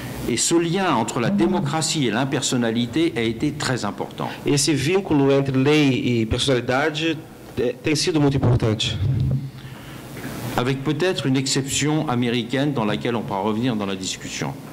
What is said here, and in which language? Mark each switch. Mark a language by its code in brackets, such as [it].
[fr] Et ce lien entre la démocratie et l'impersonnalité a été très important. [pt] Esse vínculo entre lei e personalidade tem sido muito importante. [fr] Avec peut-être une exception américaine dans laquelle on pourra revenir dans la discussion.